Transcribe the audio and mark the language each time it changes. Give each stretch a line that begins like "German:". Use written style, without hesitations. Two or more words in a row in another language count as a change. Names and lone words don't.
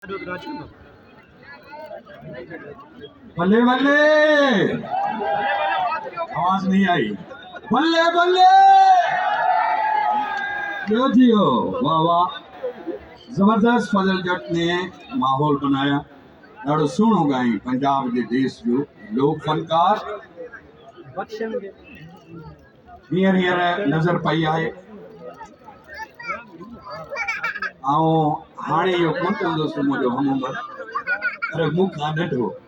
Hindi: बल्ले बल्ले, आवाज नहीं आई। बल्ले बल्ले, क्यों जियो, वाह वाह, जबरदस्त फजल जट ने माहौल बनाया।
Sindhi: ॾाढो सुहिणो ॻाई पंजाब जे देश जो लोक फनकार हींअर हींअर नज़र पई आहे। हाणे इहो कोन कंदुसि मुंहिंजो हम उमिरि, पर मूंखां नंढो।